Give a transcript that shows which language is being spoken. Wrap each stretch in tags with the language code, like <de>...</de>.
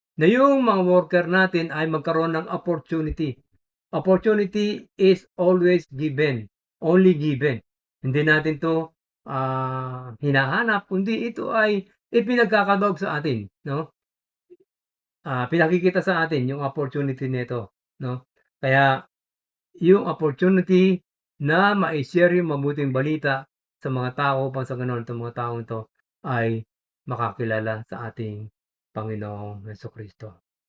<tl>Na yung mga worker natin ay magkaroon ng opportunity.</tl> <en>Opportunity is always given. Only given.</en> <tl>Hindi natin to hinahanap, kundi ito ay ipinagkakadog sa atin, no? Pinakikita sa atin yung opportunity nito, no? Kaya yung opportunity na ma-share yung mabuting balita sa mga tao upang sa ganoon itong mga taong ito ay makakilala sa ating Panginoong Jesucristo.</tl>